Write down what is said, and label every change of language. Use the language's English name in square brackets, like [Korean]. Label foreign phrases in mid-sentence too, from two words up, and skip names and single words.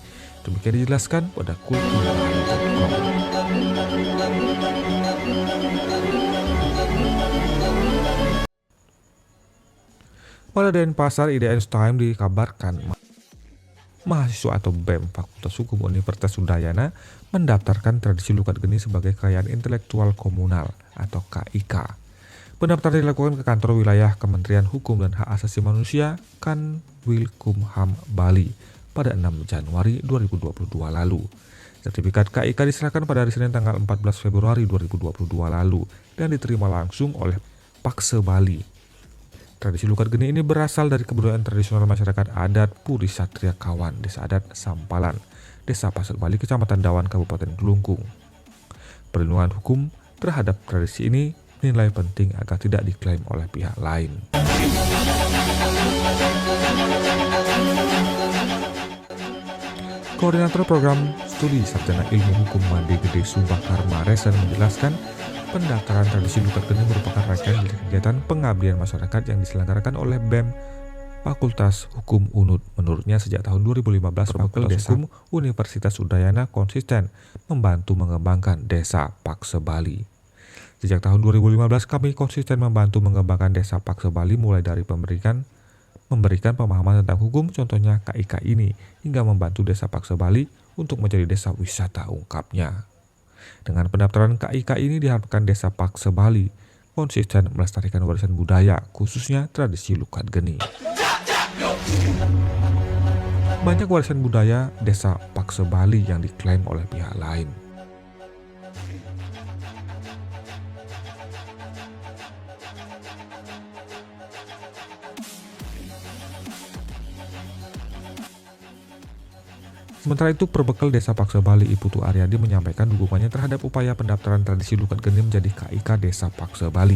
[Indonesian] Demikian dijelaskan pada kulturhari.com. Pada Denpasar, IDN Time dikabarkan mahasiswa atau BEM Fakultas Hukum Universitas Udayana mendaftarkan tradisi lukat geni sebagai kekayaan intelektual komunal atau KIK. Pendaftaran dilakukan ke kantor wilayah Kementerian Hukum dan Hak Asasi Manusia Kanwilkumham Bali pada 6 Januari 2022 lalu. Sertifikat KIK diserahkan pada hari Senin tanggal 14 Februari 2022 lalu dan diterima langsung oleh Pakse Bali. Tradisi lukat geni ini berasal dari kebudayaan tradisional masyarakat adat Puri Satria Kawan, Desa Adat Sampalan, Desa Pasir Bali, Kecamatan Dawan, Kabupaten Kelungkung. Perlindungan hukum terhadap tradisi ini dinilai penting agar tidak diklaim oleh pihak lain. Koordinator Program Studi Sarjana Ilmu Hukum Made Gede Sumpah Karma Resen menjelaskan pendaftaran tradisi lukat geni merupakan rangkaian dari kegiatan pengabdian masyarakat yang diselenggarakan oleh BEM Fakultas Hukum UNUD. Menurutnya sejak tahun 2015 Fakultas Hukum Universitas Udayana konsisten membantu mengembangkan Desa Pakse Bali. Sejak tahun 2015 kami konsisten membantu mengembangkan Desa Pakse Bali mulai dari memberikan pemahaman tentang hukum, contohnya KIK ini, hingga membantu Desa Pakse Bali untuk menjadi desa wisata, ungkapnya. Dengan pendaftaran KIK ini diharapkan Desa Pakse Bali konsisten melestarikan warisan budaya, khususnya tradisi lukat geni. Banyak warisan budaya Desa Pakse Bali yang diklaim oleh pihak lain. Sementara itu, Perbekal Desa Pakse Bali Iputu Aryadi menyampaikan dukungannya terhadap upaya pendaftaran tradisi lukat geni menjadi KIK Desa Pakse Bali.